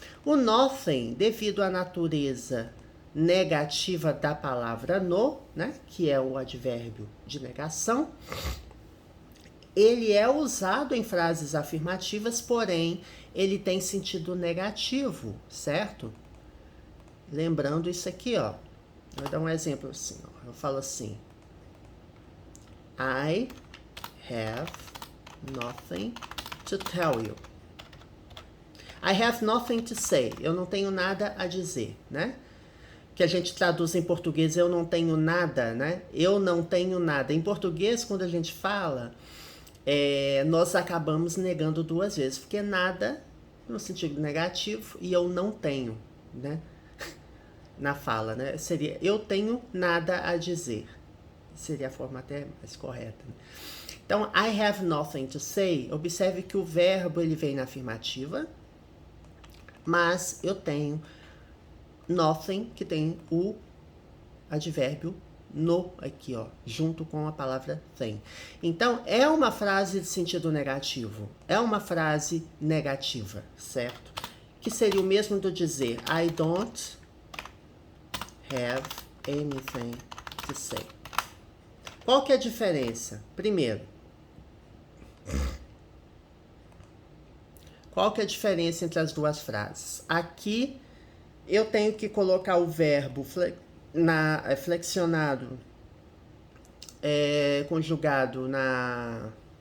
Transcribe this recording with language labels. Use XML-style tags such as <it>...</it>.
<pt>O nothing, devido à natureza negativa da palavra no, né, que é o advérbio de negação, ele é usado em frases afirmativas, porém, ele tem sentido negativo, certo? Lembrando isso aqui, ó. Vou dar um exemplo assim, ó. Eu falo assim,</pt> <en>I have nothing to tell you. I have nothing to say.</en> <pt>Eu não tenho nada a dizer, né? Que a gente traduz em português, eu não tenho nada, né? Eu não tenho nada. Em português, quando a gente fala, nós acabamos negando duas vezes, porque nada no sentido negativo e eu não tenho, né? Na fala, né? Seria eu tenho nada a dizer. Seria a forma até mais correta. Né?</pt> <en>Então, I have nothing to say.</en> <pt>Observe que o verbo ele vem na afirmativa, mas eu tenho nothing, que tem o advérbio no aqui, ó, junto com a palavra tem. Então, é uma frase de sentido negativo. É uma frase negativa, certo? Que seria o mesmo do dizer</pt> <en>I don't have anything to say.</en> <pt>Qual que é a diferença? Primeiro, qual que é a diferença entre as duas frases? Aqui eu tenho que colocar o verbo flexionado, conjugado na...</pt>